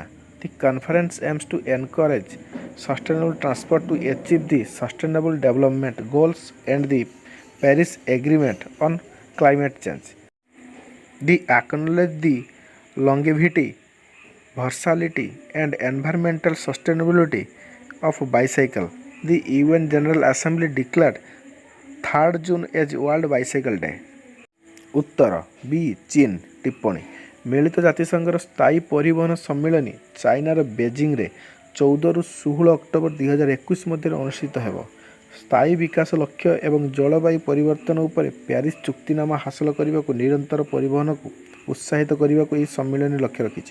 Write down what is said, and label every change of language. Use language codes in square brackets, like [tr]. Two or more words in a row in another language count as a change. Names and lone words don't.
[en] The conference aims to encourage sustainable transport to achieve the Sustainable Development Goals and the Paris Agreement on Climate Change. They acknowledge the longevity, versatility, and environmental sustainability of bicycle. The UN General Assembly declared 3rd June as World Bicycle Day. [or] ଉତ୍ତର ବି ଚୀନ ଟିପ୍ପଣୀ ମିଳିତ ଜାତିସଂଘର ସ୍ଥାୟୀ ପରିବହନ ସମ୍ମିଳନୀ ଚାଇନାର ବେଜିଂରେ 14ରୁ 16 ଅକ୍ଟୋବର 2021 ମଧ୍ୟରେ ଅନୁଷ୍ଠିତ ହେବ। ସ୍ଥାୟୀ ବିକାଶ ଲକ୍ଷ୍ୟ ଏବଂ ଜଳବାୟୁ ପରିବର୍ତ୍ତନ ଉପରେ ପ୍ୟାରିସ୍ ଚୁକ୍ତିନାମା ହାସଲ କରିବାକୁ ନିରନ୍ତର ପରିବହନକୁ ଉତ୍ସାହିତ କରିବାକୁ ଏହି ସମ୍ମିଳନୀ ଲକ୍ଷ୍ୟ ରଖିଛି।